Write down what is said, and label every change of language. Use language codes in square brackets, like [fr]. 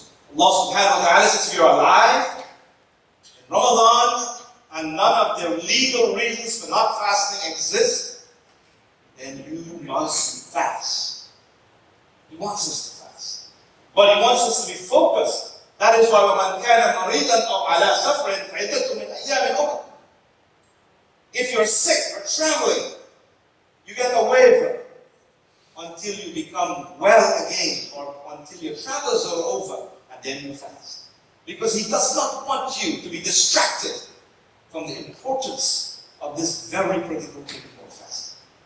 [en] Allah subhanahu wa ta'ala says, if you're alive in Ramadan and none of their legal reasons for not fasting exist, then you must fast. He wants us to fast. But He wants us to be focused. That is why [ar] وَمَنْ كَانَ مَرِيضًا أَوْ عَلَى سَفْرٍ فَعِدَّةٌ مِنْ أَيَّامٍ أُخَرَ. [en] If you're sick or traveling, you get a waiver until you become well again, or until your travels are over, and then you fast. Because He does not want you to be distracted from the importance of this very critical thing called fasting.